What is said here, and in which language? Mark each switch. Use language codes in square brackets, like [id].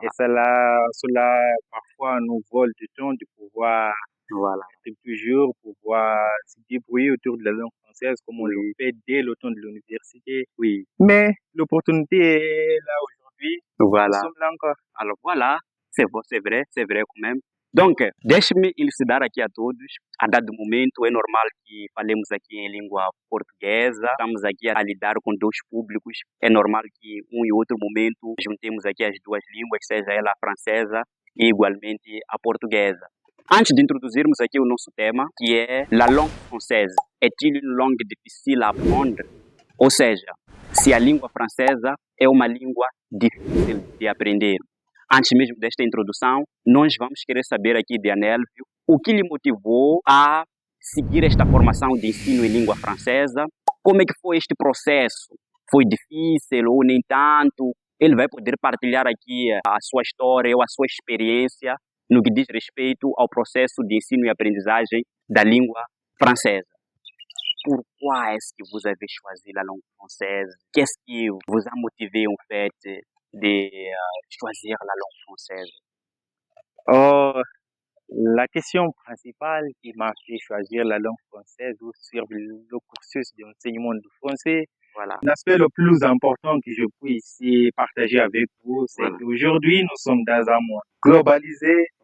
[fr] Et cela parfois nous vole du temps de pouvoir toujours pouvoir se débrouiller autour de la langue française comme on le fait dès le temps de l'université. Oui. Mais l'opportunité est là aujourd'hui. Voilà. Nous sommes là encore. Alors voilà, c'est vrai quand même. [pt] Donc, deixe-me elucidar aqui a todos. A dado momento, é normal que falemos aqui em língua portuguesa. Estamos aqui a lidar com dois públicos. É normal que e outro momento juntemos aqui as duas línguas, seja ela a francesa e igualmente a portuguesa. Antes de introduzirmos aqui o nosso tema, que é [fr] la langue française, est-il une langue difficile à apprendre? [pt] Ou seja, se a língua francesa é uma língua difícil de aprender. Antes mesmo desta introdução, nós vamos querer saber aqui de Anelvio o que lhe motivou a seguir esta formação de ensino em língua francesa, como é que foi este processo? Foi difícil ou nem tanto? Ele vai poder partilhar aqui a sua história ou a sua experiência no que diz respeito ao processo de ensino e aprendizagem da língua francesa. [fr] Pourquoi est-ce que vous avez choisi la langue française? Qu'est-ce qui vous a motivé en fait de choisir la langue française? Oh, la question principale qui m'a fait choisir la langue française ou sur le cursus d'enseignement du français, l'aspect le plus important que je peux ici partager avec vous, c'est qu'aujourd'hui, nous sommes dans un monde globalisé.